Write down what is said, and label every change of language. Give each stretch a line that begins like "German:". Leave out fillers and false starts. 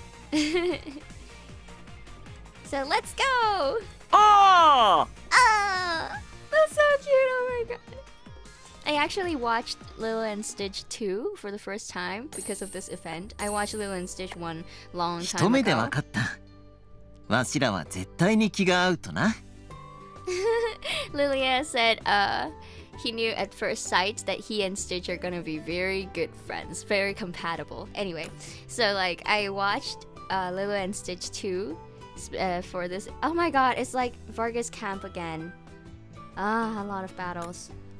English: So let's go! Oh! Oh! That's so cute, oh my god. I actually watched Lilo and Stitch 2 for the first time because of this event. I watched Lilo and Stitch 1 long time ago.
Japanese: 一目でわかった。わしらは絶対に気が合うとな。
English: Lilia said he knew at first sight that he and Stitch are gonna be very good friends, very compatible. Anyway, so like I watched Lilo and Stitch 2 for this. Oh my god, it's like Vargas Camp again. A lot of battles.